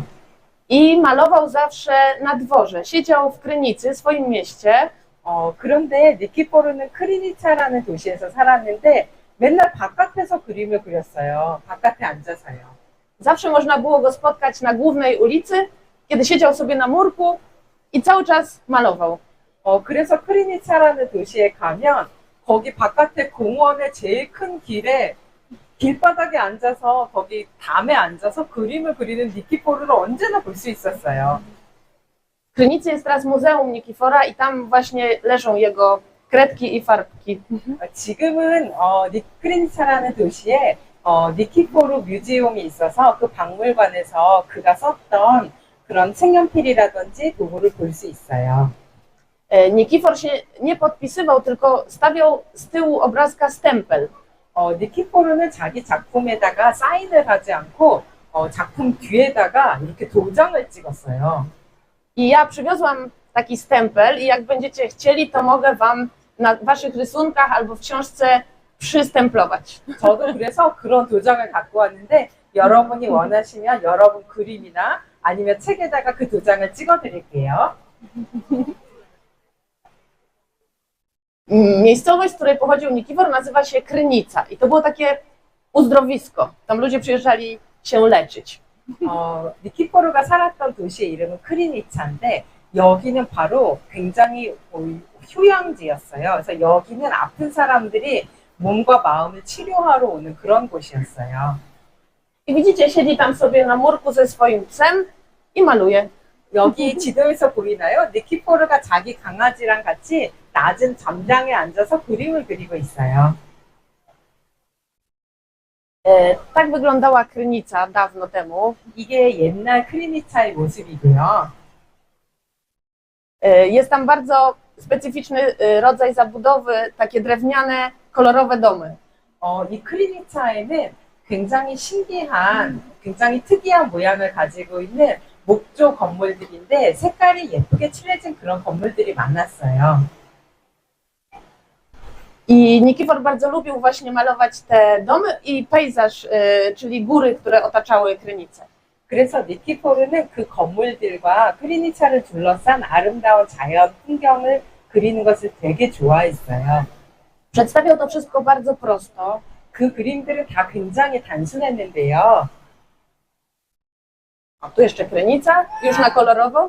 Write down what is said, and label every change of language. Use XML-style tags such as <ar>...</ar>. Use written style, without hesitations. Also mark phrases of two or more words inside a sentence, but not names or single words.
<pl>I malował zawsze na dworze. Siedział w Krynicy, swoim mieście,</pl> <ko>그런데 니키포르는 크리니차라는 도시에서 살았는데 맨날 바깥에서 그림을 그렸어요. 바깥에 앉아서요.</ko> <pl>zawsze można było go spotkać na głównej ulicy, kiedy siedział sobie na murku i cały czas malował.</pl> <ko>그래서 크리니차라는 도시에 가면 거기 바깥에 공원의 제일 큰 길에 길바닥에 앉아서 거기 담에 앉아서 그림을 그리는 니키포르를 언제나 볼 수 있었어요.</ko> <pl>W Krynicy jest teraz Muzeum Nikifora i tam właśnie leżą jego kredki i farbki.</pl> <ko>지금은 크리니차라는 도시에 니키포르 뮤지엄이 있어서 그 박물관에서 그가 썼던 그런 색연필이라든지 도구를 볼 수 있어요.</ko> <pl>Nikifor się nie podpisywał, tylko stawiał z tyłu obrazka stempel.</pl> <ko>니키포르는 자기 작품에다가 사인을 하지 않고 작품 뒤에다가 이렇게 도장을 찍었어요.</ko> <pl>I ja przywiozłam taki stempel i jak będziecie chcieli, to mogę wam na waszych rysunkach albo w książce przystemplować.</pl> <ko>저도 그래서 그런 도장을 갖고 왔는데 여러분이 원하시면 여러분 그림이나 아니면 책에다가 그 도장을 찍어 드릴게요.</ko> <pl>Miejscowość, z której pochodził Nikifor, nazywa się Krynica i to było takie uzdrowisko. Tam ludzie przyjeżdżali się leczyć.</pl> <ko>니키포르가 살았던 도시의 이름은 크리니차인데 여기는 바로 굉장히 휴양지였어요. 그래서 여기는 아픈 사람들이 몸과 마음을 치료하러 오는 그런 곳이었어요.</ko> <pl>I widzicie, siedzi tam sobie na murku ze swoim psem i maluje.</pl> <ko>여기 지도에서 보이나요? 니키포르가 자기 강아지랑 같이 낮은 잠장에 앉아서 그림을 그리고 있어요.</ko> <pl>Tak wyglądała Krynica dawno temu.</pl> <ko>이게 옛날 크리니차의 모습이고요.</ko> <pl>Jest tam bardzo specyficzny rodzaj zabudowy, takie drewniane, kolorowe domy.</pl> <ko>이 크리니차에는 굉장히 신기한, 굉장히 특이한 모양을 가지고 있는 목조 건물들인데 색깔이 예쁘게 칠해진 그런 건물들이 많았어요.</ko> <pl>I Nikifor bardzo lubił właśnie malować te domy i pejzaż, czyli góry, które otaczały Krynicę.</pl> <ko>그래서 니키포르는 그 건물들과 크리니차를 둘러싼 아름다운 자연 풍경을 그리는 것을 되게 좋아했어요.</ko> <pl>Przedstawiał to wszystko bardzo prosto.</pl> <ko>그 그림들은 다 굉장히 단순했는데요.</ko> <pl>A tu jeszcze Krynica, już na kolorowo.</pl>